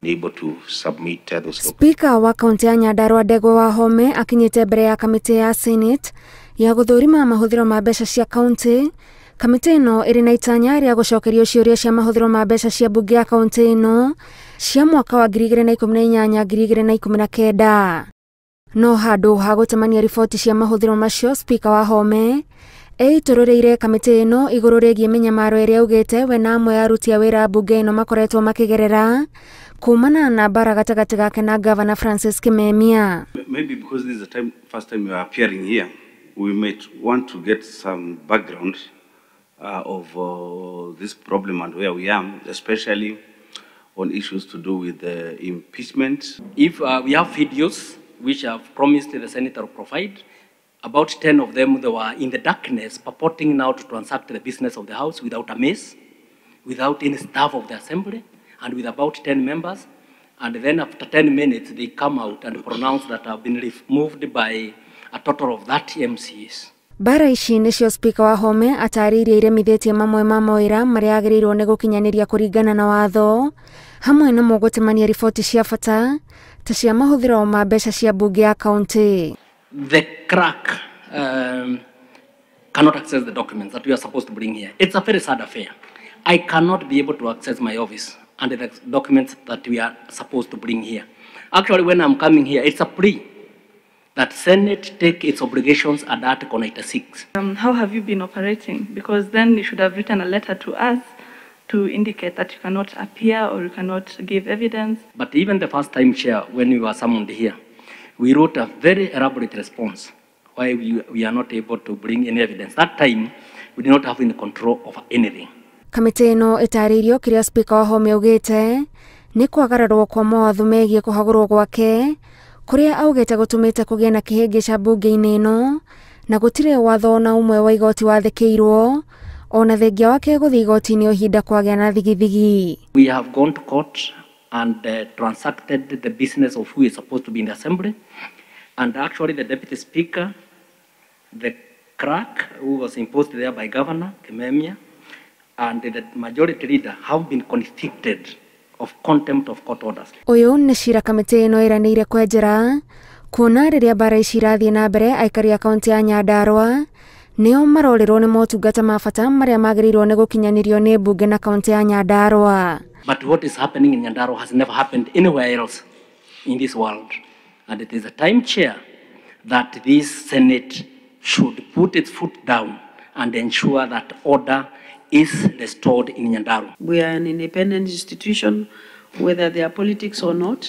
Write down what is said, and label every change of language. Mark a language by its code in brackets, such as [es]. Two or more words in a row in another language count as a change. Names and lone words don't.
[en] able to submit those. [ki] Speaker wa kaunti ya Nyandarua Ndegwa Wahome akinyite mbere ya kamiti ya Senate ya guthurima mahuthiro ma mbeca cia kaunti. Kamiti ino iri na itanya ria gucokeria ciuria cia mahuthiro ma mbeca cia bunge ya kaunti ino cia mwaka wa 2018-2019. No handu ha gutemania riboti cia mahuthiro macio, Speaker Wahome eitororeire kamiti ino iguru rigie menyamaro iria ugite we na amwe aruti a wira bunge ino makoretwo makigerera kumana na bara gatagati gake na Governor Francis Kimemia. [en] Maybe because this is the first time you are appearing here, we might want to get some background of this problem and where we are, especially on issues to do with the impeachment. If we have videos which I've promised the Senator to provide, about 10 of them, they were in the darkness, purporting now to transact the business of the House without a mace, without any staff of the Assembly, and with about 10 members. And then after 10 minutes, they come out and pronounce that have been removed by a total of 30 MCs. [ki] Bara ici nicio Speaker Wahome ataririe iremithitie mamwe ma mawira maria agiriirwo ni gukinyaniria kuringana na watho, hamwe na mugutemania riboti cia bata ta cia mahuthiro ma mbeca cia bunge ya kaunti. [en] The crack cannot access the documents that we are supposed to bring here. It's a very sad affair. I cannot be able to access my office and the documents that we are supposed to bring here. Actually, when I'm coming here, it's a plea that Senate take its obligations at Article 96. How have you been operating? Because then you should have written a letter to us to indicate that you cannot appear or you cannot give evidence. But even the first time, Chair, when we were summoned here, we wrote a very elaborate response why we are not able to bring any evidence. That time, we did not have any control of anything. [ki] Kamiti ino itaririo kiria Speaker Wahome ugite ni kwagararwo kwa mawatho megie kuhagurwo gwake kuria augite gutumite kugia na kihingica bunge-ini ino na gutire watho na umwe wa igoti wathikirwo ona thengia wake guthii igoti-ini ihinda kwagia na thigithigi. [en] We have gone to court and transacted the business of who is supposed to be in the Assembly, and actually the Deputy Speaker, the clerk who was imposed there by Governor Kimemia, and the majority leader have been convicted of contempt of court orders. [ki] Uyu ni cira kamiti ino iranire kwenjera kuona riria bara ici irathie na mbere aikari a kaunti ya Nyandarua nio marorirwo ni motungata ma bata maria magirirwo ni gukinyanirio ni bunge na kaunti ya Nyandarua. [en] But what is happening in Nyandarua has never happened anywhere else in this world. And it is a time, Chair, that this Senate should put its foot down and ensure that order is restored in Nyandarua. We are an independent institution, whether they are politics or not.